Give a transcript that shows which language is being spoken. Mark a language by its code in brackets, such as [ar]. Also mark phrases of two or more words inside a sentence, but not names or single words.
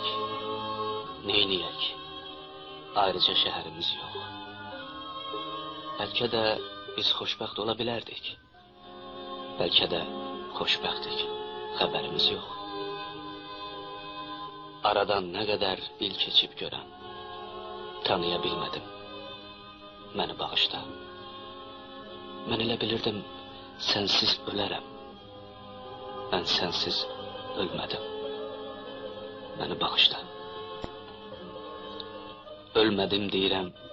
[tr] Neyniyək? Ayrıca şehirimiz yok. [az] Belki de biz xoşbəxt ola bilərdik. Belki de xoşbəxtdik. Xəbərimiz yok. Aradan ne kadar il keçib görən. Tanıya bilmədim. Məni bağışla. Mən elə bilirdim, sensiz ölərəm. [tr] Ben sensiz ölmədim. [az] Məni bağışla. Ölmədim deyirəm.